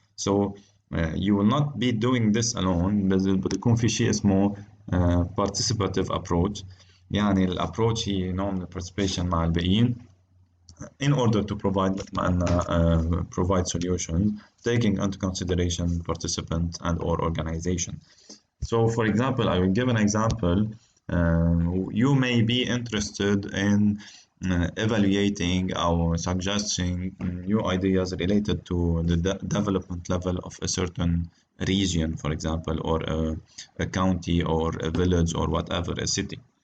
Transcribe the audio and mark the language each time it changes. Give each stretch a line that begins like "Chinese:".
English: So you will not be doing this alone.
Arabic: بده يكون في شيء اسمه
English: participative approach.
Arabic: يعني الابروتش هي نوع من
English: participation
Arabic: مع الباقيين
English: in order to provide
Arabic: مثل ما قلنا
English: provide solutions taking into consideration participants and or organization. So for example, I will give an example. You may be interested in evaluating or suggesting new ideas related to the development level of a certain region, for example, or a county or a village or whatever, a city.